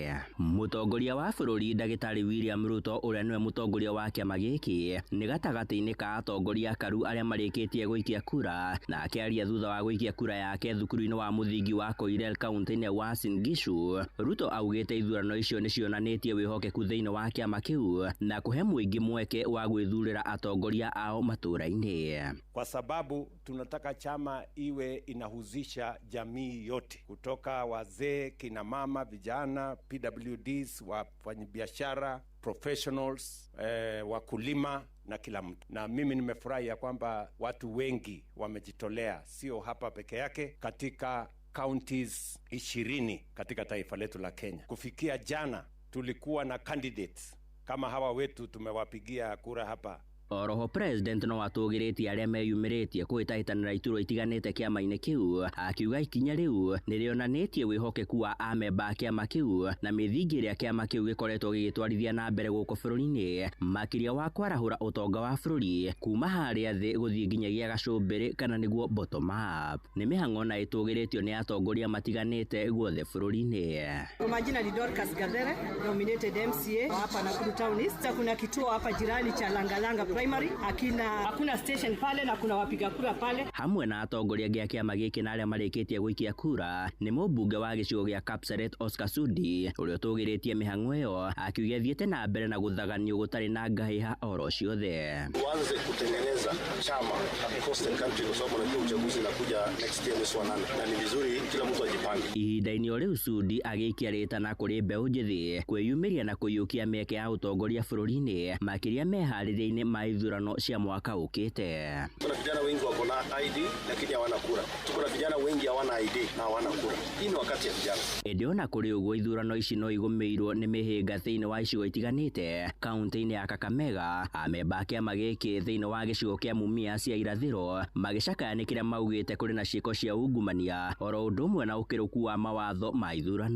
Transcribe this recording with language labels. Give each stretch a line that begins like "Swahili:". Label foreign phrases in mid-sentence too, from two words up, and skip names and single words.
Kikuyu: Mũtongoria wa bũrũri Ndagĩtarĩ William Ruto ũrĩa nĩwe mũtongoria wa kĩama gĩkĩ nĩ gatagatĩ-inĩ ka atongoria karu arĩa marĩkĩtie gũikia kura na akĩaria thutha wa gũikia kura yake thukuru-inĩ wa mũthingi wa Koirer kaunti-inĩ ya Uasin Gishu. Ruto augĩte ithurano icio nĩ cionanĩtie wĩhokeku thĩinĩ wa kĩama kĩu na kũhe mũingĩ mweke wa gwĩthurĩra atongoria ao matũũra-inĩ.
Swahili: Kwa sababu tunataka chama iwe inahusisha jamii yote kutoka wazee, kina mama, vijana, PWDs, wafanyabiashara, professionals, wakulima na kila mtu. Na mimi nimefurahi ya kwamba watu wengi wamejitolea, sio hapa peke yake, katika counties 20 katika taifa letu la Kenya. Kufikia jana tulikuwa na candidates kama hawa wetu tumewapigia kura hapa.
Kikuyu: Oroho president no atũgĩrĩtie arĩa meyumĩrĩtie kwĩtahĩtanĩra iturwa itiganĩte kĩama-inĩ kĩu, akiuga ikinya rĩu nĩrĩonanĩtie wĩhokeku wa amemba a kĩama kĩu na mĩthingi ĩrĩa kĩama kĩu gĩkoretwo gĩgĩtwarithia na mbere gũkũ bũrũri-inĩ, makĩria wa kwarahũra ũtonga wa bũrũri kuma harĩa thĩ gũthiĩ nginyagia gacũmbĩrĩ kana nĩguo
English: bottom up.
Kikuyu: Nĩ mĩhang'o na ĩtũgĩrĩtio nĩ atongoria matiganĩte guothe bũrũri-inĩ.
Swahili: Kwa majina ni Dorcas Gadhere,
English: nominated MCA
Swahili: hapa Nakuru Town East. Kuna kituo hapa jirani cha Langalanga primary, hakuna station pale na kuna wapiga kura pale.
Kikuyu: Hamwe na atongoria a kĩama gĩkĩ na arĩa marĩkĩtie gũikia kura nĩ mũmbunge wa gĩcigo gĩa Kapseret Oscar Sudi ũrĩa ũtũgĩrĩtie mĩhang'o ĩyo, akiuga thiĩte na mbere na gũthaganio gũtarĩ na ngahĩha oro ciothe.
Swahili: Tuanze kutengeneza chama
English: across the country
Swahili: kwa sababu najua uchaguzi unakuja
English: next year
Swahili: mwezi wa 8 na ni vizuri kila mtu ajipange.
Kikuyu: Ihinda-inĩ o rĩu Sudi agĩikia rĩtana kũrĩ mbeũ njĩthĩ kwĩyumĩria na kũiyũkia mĩeke ya ũtongoria bũrũri-inĩ makĩria meharĩrĩria-inĩ ma ithurano cia mwaka ũkĩte.
Swahili: Kuna vijana wengi wako na ID lakini hawana kura. Tuko na vijana wengi hawana ID na hawana kura. Hii ni wakati ya vijana.
Kikuyu: Ĩndĩ ona kũrĩ ũguo ithurano ici no igũmĩirwo nĩ mĩhĩnga thĩinĩ wa icigo itiganĩte kaunti-inĩ ya Kakamega. Amemba a kĩama gĩkĩ thĩinĩ wa gĩcigo kĩa Mumias cia irathĩro magĩcakayanĩkĩra maugĩte kũrĩ na ciĩko cia ungumania oro ũndũ ũmwe na ũkĩrũku wa mawatho ma ithurano.